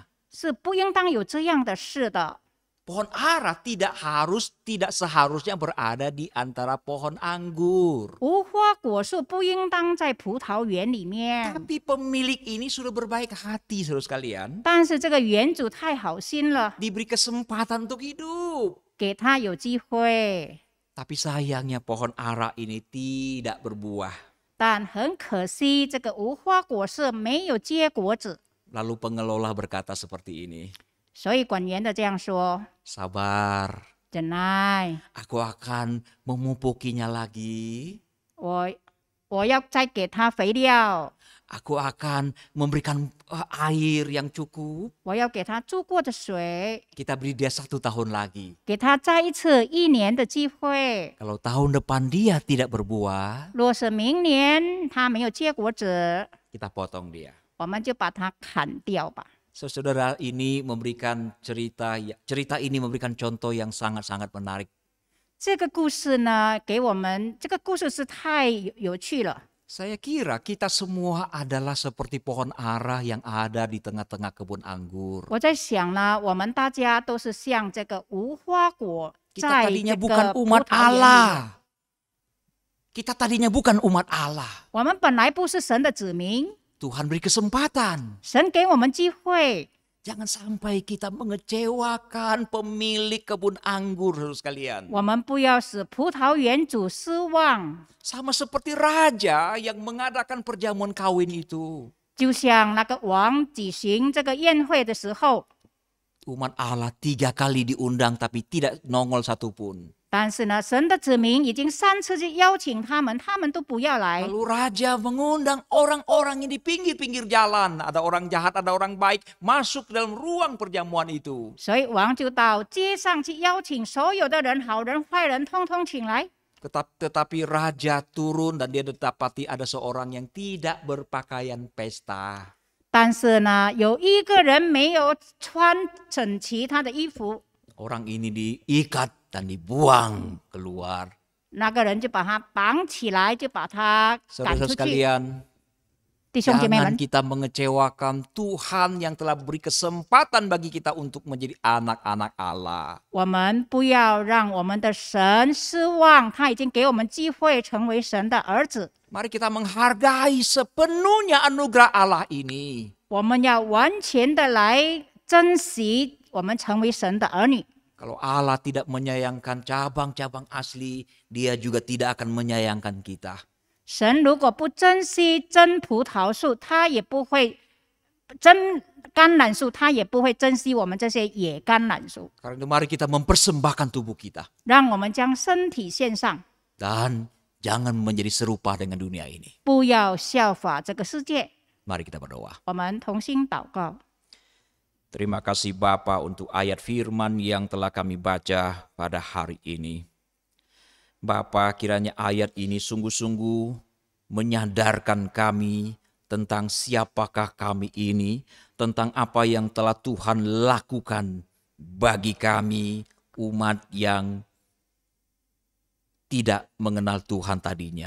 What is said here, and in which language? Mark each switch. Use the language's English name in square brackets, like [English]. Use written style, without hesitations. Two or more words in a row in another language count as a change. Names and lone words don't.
[Chinese] 是不应当有这样的事的。 [Indonesian] Pohon ara tidak seharusnya berada di antara pohon anggur. [Chinese] 无花果树不应当在葡萄园里面， [Indonesian] Tapi pemilik ini sudah berbaik hati, saudara sekalian. [Chinese] 但是这个园主太好心了， [Indonesian] Diberi kesempatan untuk hidup. [Chinese] 给他有机会， [Indonesian] Tapi sayangnya pohon ara ini tidak berbuah. [Chinese] 但很可惜，这个无花果树没有结果子。 [Indonesian] Lalu pengelola berkata seperti ini. [Chinese] 所以管园的这样说： [Indonesian] Sabar, [Chinese] 忍耐， [Indonesian] Aku akan memupukinya lagi. [Chinese] 我要再给它肥料， [Indonesian] Aku akan memberikan air yang cukup. [Chinese] 我要给它注过的水， [Indonesian] Kita beri dia 1 tahun lagi. [Chinese] 给它再一次1年的机会。 [Indonesian] Kalau tahun depan dia tidak berbuah, [Chinese] 若是明年它没有结果子， [Indonesian] kita potong dia. [Chinese] 我们就把它砍掉吧。 [Indonesian] Saudara ini memberikan cerita ini memberikan contoh yang sangat-sangat menarik. [Chinese] 这个故事呢，给我们这个故事是太有趣了。 [Indonesian] Saya kira kita semua adalah seperti pohon ara yang ada di tengah-tengah kebun anggur. [Chinese] 我在想呢，我们大家都是像这个无花果， [Indonesian] Kita [Chinese] 在 [Indonesian] tadinya [Chinese] 这 [Indonesian] bukan [Chinese] 个葡 [Indonesian] umat [Chinese] 萄园里面。 [Indonesian] Allah. Kita tadinya bukan umat Allah. [Chinese] 我们本来不是神的子民， [Indonesian] Tuhan beri kesempatan. [Chinese] 神给我们机会， [Indonesian] Jangan sampai kita mengecewakan pemilik kebun anggur, saudara sekalian. [Chinese] 我们不要使葡萄园主失望。 [Indonesian] Sama seperti raja yang mengadakan perjamuan kawin itu. [Chinese] 就像那个王举行这个宴会的时候， [Indonesian] Umat Allah 3 kali diundang tapi tidak nongol satupun. [Chinese] 但是呢，神的子民已经3次去邀请他们，他们都不要来。 [Indonesian] Lalu raja mengundang orang-orang yang di pinggir-pinggir jalan. Ada orang jahat, ada orang baik. Masuk ke dalam ruang perjamuan itu. [Chinese] 所以王就到街上去邀请所有的人，好人坏人，通通请来。 [Indonesian] Tetapi raja turun dan dia didapati ada seorang yang tidak berpakaian pesta. [Chinese] 但是呢，有一个人没有穿整齐他的衣服， [Indonesian] Orang ini diikat dan dibuang keluar. [Chinese] 那个人就把他绑起来，就把他赶 [Indonesian] Saudara [Chinese] 出去。 [Indonesian] sekalian, [Chinese] 弟兄姐妹 [Indonesian] jangan [Chinese] 们， [Indonesian] kita mengecewakan Tuhan yang telah beri kesempatan bagi kita untuk menjadi anak-anak Allah. [Chinese] 我们不要让我们的神失望，他已经给我们机会成为神的儿子。 [Indonesian] Mari kita menghargai sepenuhnya anugerah Allah ini. [Chinese] 我们要完全的来珍惜我们成为神的儿女。 [Indonesian] Kalau Allah tidak menyayangkan cabang-cabang asli, Dia juga tidak akan menyayangkan kita. [Chinese] 神如果不珍惜真葡萄树，他也不会真橄榄树，他也不会珍惜我们这些野橄榄树。 [Indonesian] Karena itu mari kita mempersembahkan tubuh kita. [Chinese] 让我们将身体献上， [Indonesian] Dan jangan menjadi serupa dengan dunia ini. [Chinese] 不要效法这个世界。 [Indonesian] Mari kita berdoa. [Chinese] 我们同心祷告。 [Indonesian] Terima kasih Bapa untuk ayat firman yang telah kami baca pada hari ini. Bapa, kiranya ayat ini sungguh-sungguh menyadarkan kami tentang siapakah kami ini, tentang apa yang telah Tuhan lakukan bagi kami, umat yang tidak mengenal Tuhan tadinya.